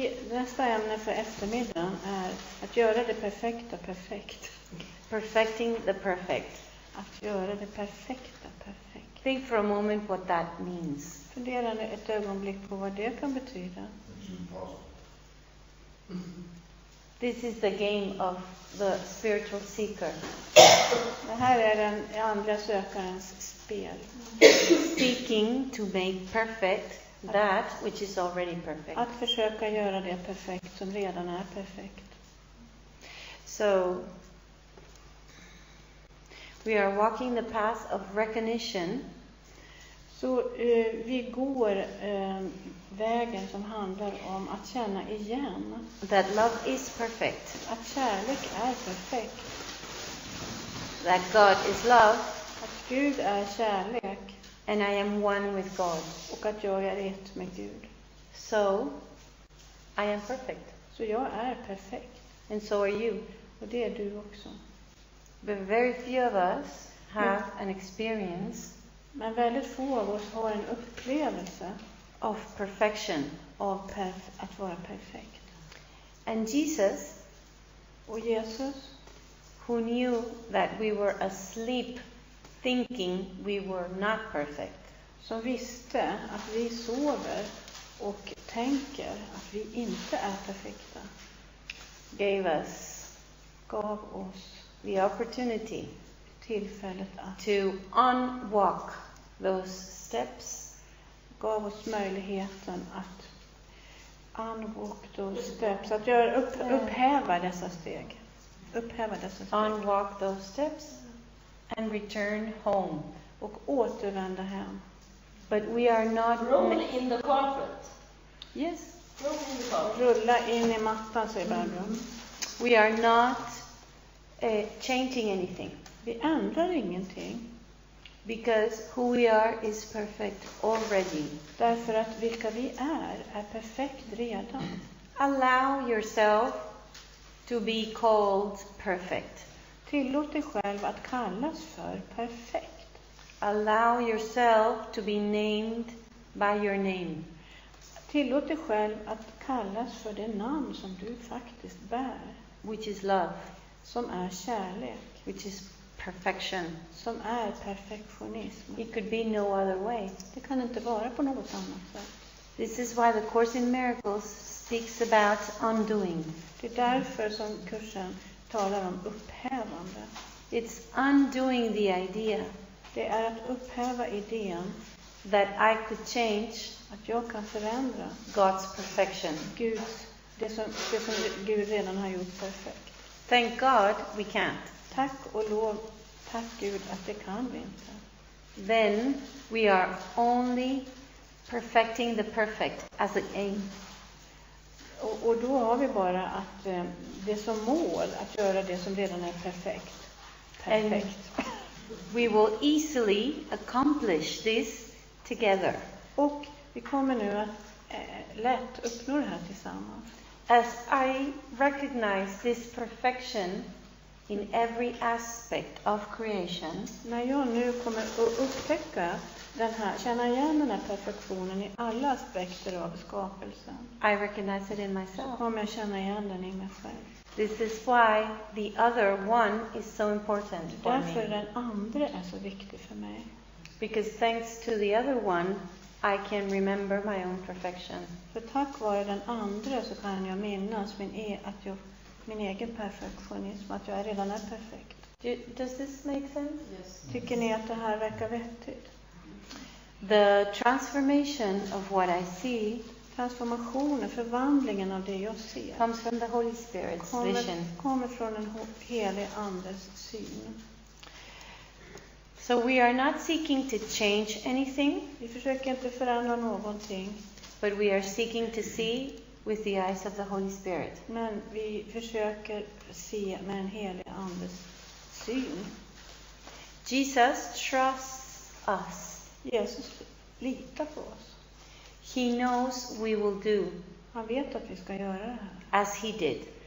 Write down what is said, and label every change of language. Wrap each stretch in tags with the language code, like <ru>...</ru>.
<sv>Nästa ämne för eftermiddagen är att göra det perfekta perfekt.</sv> <en>Perfecting the perfect.</en> <sv>Att göra det perfekta perfekt.</sv> <en>Think for a moment what that means.</en> <sv>Fundera ett ögonblick på vad det kan betyda.</sv> <en>This is the game of the spiritual seeker.</en> <sv>Det här är den andliga sökarens spel.</sv> <en>Seeking to make perfect that which is already perfect.</en> <sv>Att försöka göra det perfekt som redan är perfekt.</sv> <en>So we are walking the path of recognition.</en> <sv>Så vi går vägen som handlar om att känna igen.</sv> <en>That love is perfect.</en> <sv>Att kärlek är perfekt.</sv> <en>That God is love.</en> <sv>Att Gud är kärlek.</sv> <en>And I am one with God.</en> <sv>Och att jag är ett med Gud.</sv> <en>So I am perfect.</en> <sv>Så jag är perfekt.</sv> <en>And so are you.</en> <sv>Och det är du också.</sv> <en>But very few of us have an experience.</en> <sv>Men väldigt få av oss har en upplevelse</sv> <en>of perfection.</en> <sv>Av att vara perfekt.</sv> <en>And Jesus,</en> <sv>och Jesus,</sv> <en>who knew that we were asleep thinking we were not perfect,</en> <sv>som visste att vi sover och tänker att vi inte är perfekta, gav oss</sv> <en>the opportunity</en> <sv>tillfället att</sv> <en>to unwalk those steps,</en> <sv>gav oss möjligheten att</sv> <en>unwalk those steps,</en> <sv>att göra upphäva dessa steg.</sv> <en>Unwalk those steps and return home.</en> <sv>Och återvända hem.</sv> <en>But we are not roll in the carpet. Yes. Roll in the carpet.</en> <sv>Rulla in i mattan, säger Barbro.</sv> <en>We are not changing anything.</en> <sv>Vi ändrar ingenting.</sv> <en>Because who we are is perfect already.</en> <sv>Därför att vilka vi är perfekt redan.</sv> <en>Allow yourself to be called perfect.</en> <sv>Tillåt dig själv att kallas för perfekt.</sv> <en>Allow yourself to be named by your name.</en> <sv>Tillåt dig själv att kallas för det namn som du faktiskt bär.</sv> <en>Which is love.</en> <sv>Som är kärlek.</sv> <en>Which is perfection.</en> <sv>Som är perfektionism.</sv> <en>It could be no other way.</en> <sv>Det kan inte vara på något annat sätt.</sv> <en>This is why the Course in Miracles speaks about undoing.</en> <sv>Det är därför som kursen talar om upphävande.</sv> <en>It's undoing the idea</en> <sv>Det är att upphäva idén</sv> <en>that I could change</en> <sv>att jag kan förändra</sv> <en>God's perfection.</en> <sv>Det som Gud redan har gjort perfekt.</sv> <en>Thank God we can't.</en> <sv>Tack och lov, tack Gud att det kan vi inte.</sv> <en>Then we are only perfecting the perfect as an aim.</en> <sv>Och då har vi bara att det som mål att göra det som redan är perfekt. Perfekt.</sv> <en>We will easily accomplish this together.</en> <sv>Och vi kommer nu att lätt uppnå det här tillsammans.</sv> <en>As I recognize this perfection in every aspect of creation,</en> <sv>när jag nu kommer att upptäcka känna igen den här perfektionen i alla aspekter av skapelsen.</sv> <en>I recognize it in</en> <sv>Så</sv> <en>myself.</en> <sv>kommer jag känna igen den i mig själv.</sv> <en>This is why the other one is so important for</en> <sv>Därför den andra är så viktig för mig.</sv> <en>Because thanks to the other one, I can remember my own perfection.</en> <sv>För tack vare den andra så kan jag minnas min egen perfektionism, att jag redan är perfekt.</sv> <en>Does this make sense? Yes.</en> <sv>Tycker ni att det här verkar vettigt?</sv> <en>The transformation of what I see</en> <sv>Transformationen, förvandlingen av det jag ser</sv> <en>comes from the Holy Spirit's vision.</en> <sv>kommer från en helig andes syn.</sv> <en>So we are not seeking to change anything,</en> <sv>Vi försöker inte förändra någonting,</sv> <en>but we are seeking to see with the eyes of the Holy Spirit.</en> <sv>men vi försöker se med en helig andes syn.</sv> <en>Jesus trusts us.</en> <sv>Jesus litar på oss.</sv> <en>He knows we will do</en> <sv>Han vet att vi ska göra det här,</sv> <en>as he did.</en>